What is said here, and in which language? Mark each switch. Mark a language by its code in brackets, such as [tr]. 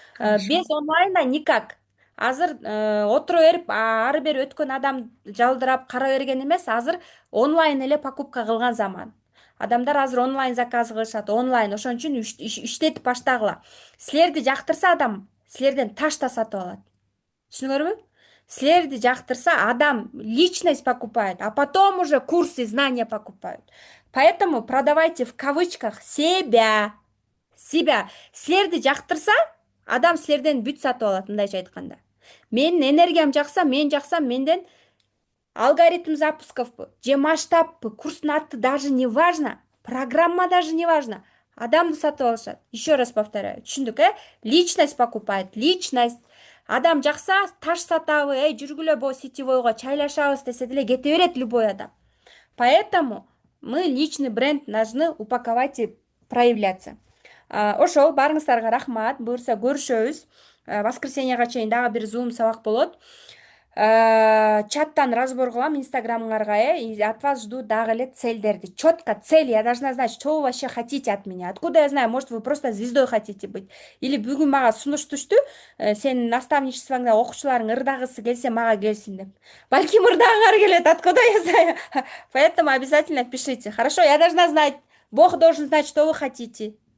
[ky] Без онлайна никак. Азыр отура берип ары бери өткөн адам жалдырап кара берген эмес, азыр онлайн эле покупка кылган заман. Адамдар азыр онлайн заказ кылышат, онлайн. Ошон үчүн иштетип баштагыла. Силерди жактырса адам, силерден таш да сатып алат. Түшүнүңөрбү? Силерди жактырса адам [ru] личность покупает, а потом уже курсы, знания покупают. Поэтому продавайте в кавычках себя. [ky] Силерди жактырса адам силерден бүт сатып алат, мындайча айтканда. Менин энергиям жакса, мен жаксам, менден алгоритм запусковпу же масштабпы, курстун аты [ru] даже не важно, программа даже не важно. [ky] Адамды сатып алышат. [ru] Еще раз повторяю. [ky] Түшүндүк, [ru] личность покупает, личность. [ky] Адам жакса таш сатабы, жүргүлө бо сетевойго чайлашабыз десе деле кете берет любой адам. [ru] Поэтому мы личный бренд должны упаковать и проявляться. [ky] Ошол, баарыңыздарга рахмат. Буюрса көрүшөбүз. Воскресеньяга чейин дагы бир зум сабак болот. Чаттан разбор кылам инстаграмыңарга, [ru] и от вас жду [ky] дагы эле цельдерди. [ru] Четко цель, я должна знать, что вы вообще хотите от меня. Откуда я знаю, может, вы просто звездой хотите быть. [ky] Или бүгүн мага сунуш түштү, сенин наставничествоңда окуучуларың ырдагысы келсе мага келсин деп. Балким ырдагыңар келет, [ru] откуда я знаю. Поэтому обязательно пишите. Хорошо, я должна знать, Бог должен знать, что вы хотите.